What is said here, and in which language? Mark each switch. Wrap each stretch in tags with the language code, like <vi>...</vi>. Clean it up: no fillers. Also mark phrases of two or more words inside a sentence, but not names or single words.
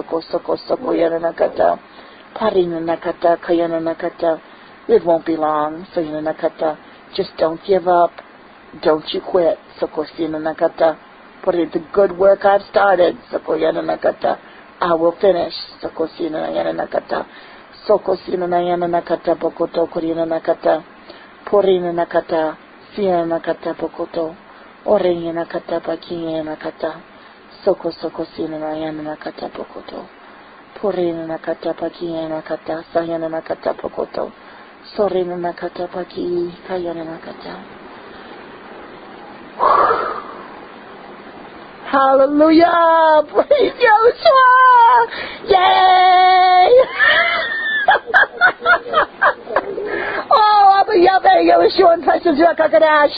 <en>It won't be long. Just don't give up. Don't you quit. The good work I've started. I will finish. Sokosina Yana Nakata. Sokosina Yana Nakata Bokoto Korina Nakata. Porina Nakata. Siena Nakata Bokoto. Orena Nakata Bakia Nakata. Sokosina Yana Nakata Bokoto. Porina Nakata Bakia Nakata. Sayana Nakata Bokoto. Sorina Nakata Baki Kayana Nakata. Hallelujah! Praise Yahushua! Yay! Oh, Abba Yahweh, Yahushua, and precious Rakakadash.</en>